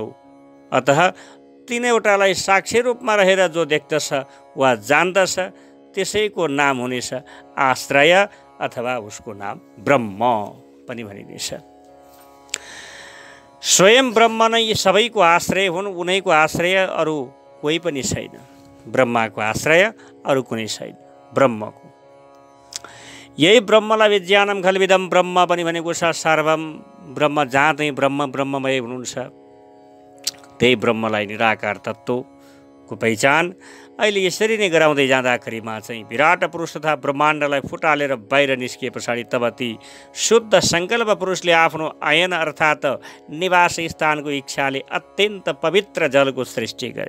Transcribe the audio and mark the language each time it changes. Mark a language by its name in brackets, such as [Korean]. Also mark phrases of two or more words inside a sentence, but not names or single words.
[Nepali] अतः तीनैवटालाई साक्षी रूपमा रहेर जो देख्दछ वा जान्दछ त्यसैको नाम हुनेछ आश्रय अथवा उसको नाम ब्रह्म पनि भनिनेछ। स्वयं ब्रह्म नै यी सबैको आश्रय हुन्। उनैको आश्रय अरू कोही पनि छैन। ब्रह्माको आश्रय अरू कुनै छैन, ब्रह्मको। यही ब्रह्मलाई [Sanskrit] विज्ञानम खल्विदम ब्रह्म [Nepali] पनि भनेको छ। [Sanskrit] सर्वम ब्रह्म, [Nepali] जहाँ चाहिँ ब्रह्म ब्रह्ममय हुनुहुन्छ त्यही ब्रह्मलाई निराकार तत्त्वको पहिचान अहिले यसरी नै गराउँदै जाँदाखेरिमा चाहिँ विराट पुरुष तथा ब्रह्माण्डलाई फुटालेर बाहिर निस्किए पछाडि तब ती शुद्ध सङ्कल्प पुरुषले आफ्नो आयन अर्थात् निवास स्थानको इच्छाले अत्यन्त पवित्र जलको सृष्टि गरे।